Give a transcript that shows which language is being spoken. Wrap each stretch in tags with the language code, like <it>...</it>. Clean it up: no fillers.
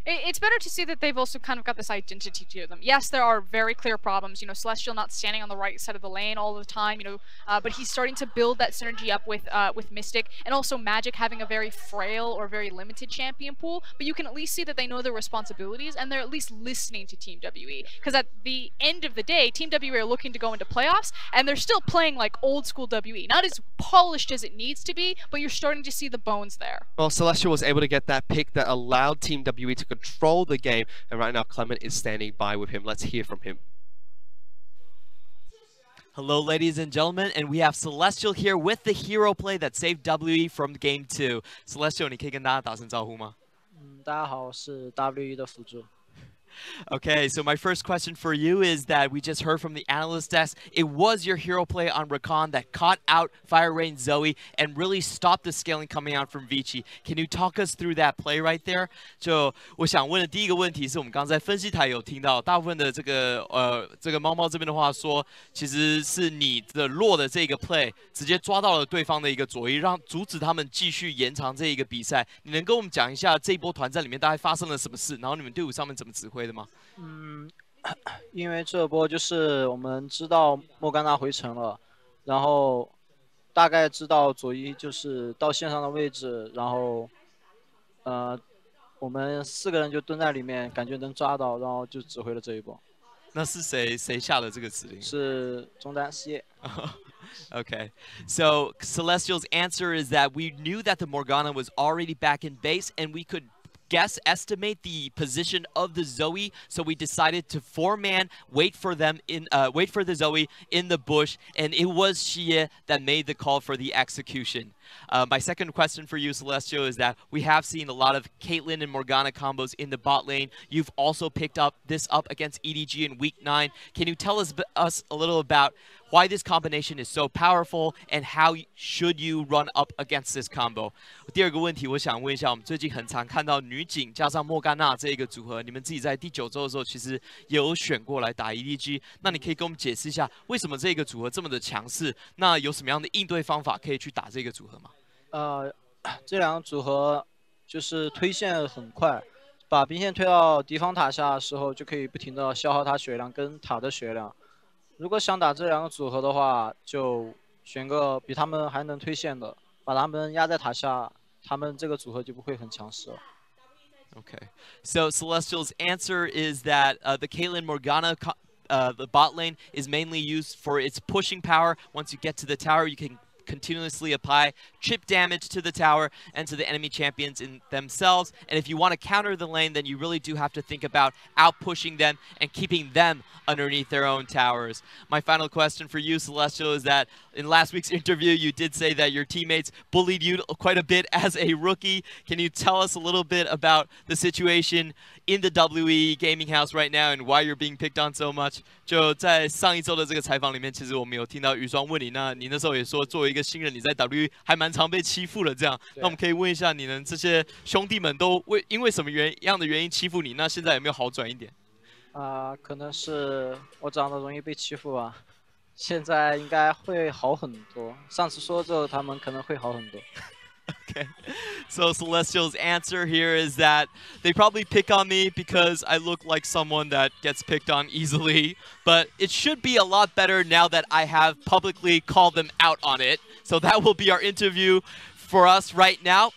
<en>It's better to see that they've also kind of got this identity to them. Yes, there are very clear problems, you know, Celestial not standing on the right side of the lane all the time, you know, but he's starting to build that synergy up with Mystic, and also Magic having a very frail or very limited champion pool, but you can at least see that they know their responsibilities and they're at least listening to Team WE, because at the end of the day, Team WE are looking to go into playoffs, and they're still playing like old school WE, not as polished as it needs to be, but you're starting to see the bones there. Well, Celestial was able to get that pick that allowed Team WE to control the game, and right now Clement is standing by with him. Let's hear from him. Hello, ladies and gentlemen, and we have Celestial here with the hero play that saved WE from Game 2.</en> <zh>Celestial, 你可以跟大家打声招呼吗？大家好，我是 WE 的辅助。</zh> <en>Okay, so my first question for you is that we just heard from the analyst desk. It was your hero play on Rakan that caught out Fire Rain Zoe and really stopped the scaling coming out from Vici. Can you talk us through that play right there?</en> <zh>就我想问的第一个问题是我们刚才分析台有听到大部分的这个猫猫这边的话说，其实是你的落的这个 play 直接抓到了对方的一个左翼，让阻止他们继续延长这一个比赛。你能跟我们讲一下这一波团战里面大概发生了什么事，然后你们队伍上面怎么指挥的吗？因为这波就是我们知道莫甘娜回城了，然后大概知道左一就是到线上的位置，然后我们4个人就蹲在里面，感觉能抓到，然后就指挥了这一波。那是谁下的这个指令？是中单四叶。</zh> <en>Okay, so Celestial's answer is that we knew that the Morgana was already back in base, and we could estimate the position of the Zoe, so we decided to 4-man wait for the Zoe in the bush, and it was Xie that made the call for the execution. My second question for you, Celestial, is that we have seen a lot of Caitlyn and Morgana combos in the bot lane. You've also picked this up against EDG in Week 9. Can you tell us a little about why this combination is so powerful and how should you run up against this combo?</en> <zh>第二个问题，我想问一下，我们最近很常看到女警加上莫甘娜这一个组合，你们自己在第9周的时候其实也有选过来打 EDG， 那你可以跟我们解释一下为什么这个组合这么的强势？那有什么样的应对方法可以去打这个组合吗？这两个组合就是推线很快，把兵线推到敌方塔下的时候，就可以不停的消耗他血量跟塔的血量。如果想打这两个组合的话，就选个比他们还能推线的，把他们压在塔下，他们这个组合就不会很强势了。</zh> <en>Okay, so Celestial's answer is that the Caitlyn Morgana the bot lane is mainly used for its pushing power. Once you get to the tower, you can continuously apply chip damage to the tower and to the enemy champions in themselves. And if you want to counter the lane, then you really do have to think about out-pushing them and keeping them underneath their own towers. My final question for you, Celestial, is that In last week's interview, you did say that your teammates bullied you quite a bit as a rookie. Can you tell us a little bit about the situation in the WE gaming house right now and why you're being picked on so much?</en> <zh>就在上一周的这个采访里面，其实我们有听到雨双问你，那你那时候也说，作为一个新人，你在 WE 还蛮常被欺负的这样。那我们可以问一下，你们这些兄弟们都因为什么样的原因欺负你？那现在有没有好转一点？可能是我长得容易被欺负吧。现在应该会好很多。上次说之后，他们可能会好很多。</zh> <en>Okay, so Celestial's answer here is that they probably pick on me because I look like someone that gets picked on easily, but it should be a lot better now that I have publicly called them out on it. So that will be our interview for us right now.</en>